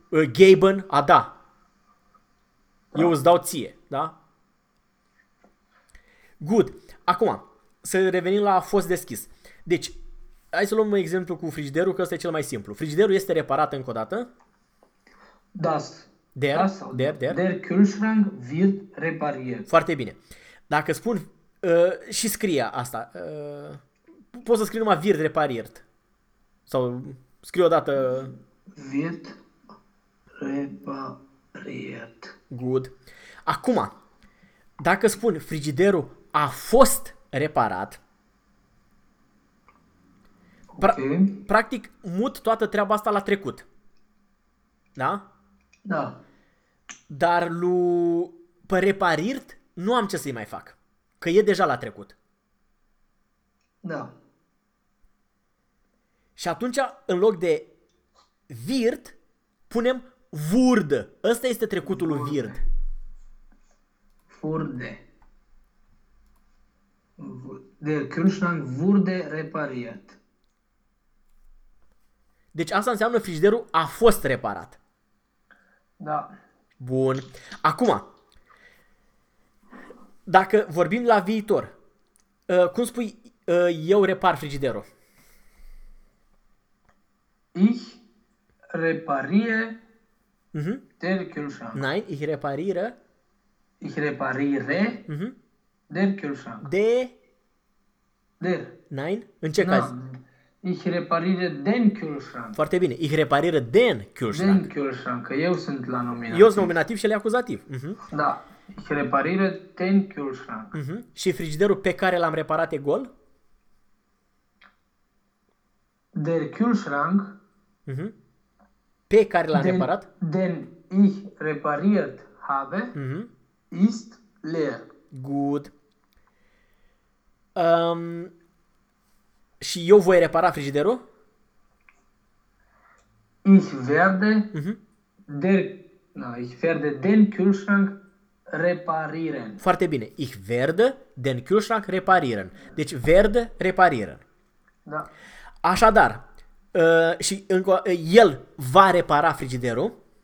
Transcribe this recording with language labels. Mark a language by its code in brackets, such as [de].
[ro] Geben, a da. Eu îți dau ție, da? [en] Good. [ro] Acum, să revenim la a fost deschis. Deci, hai să luăm un exemplu cu frigiderul, că ăsta e cel mai simplu. Frigiderul este reparat încă o dată? [de] Das. Der, das der, der. Der Kühlschrank wird repariert. [ro] Foarte bine. Dacă spun și scrie asta, poți să scrii numai [de] wird repariert. [ro] Sau scrie o dată... [de] Wird repariert. [en] Good. [ro] Acum, dacă spun frigiderul a fost reparat, practic mut toată treaba asta la trecut. Da? Da. Dar pe repariert nu am ce să-i mai fac. Că e deja la trecut. Da. Și atunci, în loc de wird, punem wurde. Ăsta este trecutul lui wird. [de] Wurde. Der Kühlschrank wurde repariert. [ro] Deci asta înseamnă frigiderul a fost reparat. Da. Bun. Acum, dacă vorbim la viitor, cum spui eu repar frigiderul? [de] Ich repariere der Kühlschrank. Nein, ich repariere. Ich repariere der Kühlschrank. De? Der. Nein, [ro] în ce caz? [de] Ich repariere den Kühlschrank. [ro] Foarte bine, [de] ich repariere den Kühlschrank. Den Kühlschrank, [ro] că eu sunt la nominativ. Eu sunt nominativ și el e acuzativ. Da. [de] Ich repariere den Kühlschrank. Uh-huh. [ro] Și frigiderul pe care l-am reparat e gol? [de] Der Kühlschrank. [ro] Pe care l-am reparat? [de] Den ich repariert habe ist leer. [en] Good. [ro] Și eu voi repara frigiderul? [de] Ich werde der, na, ich werde den Kühlschrank Reparieren. [ro] Foarte bine. [de] Ich werde den Kühlschrank reparieren. [ro] Deci [de] werde reparieren. [ro] Da. Așadar, și încă, el va repara frigiderul.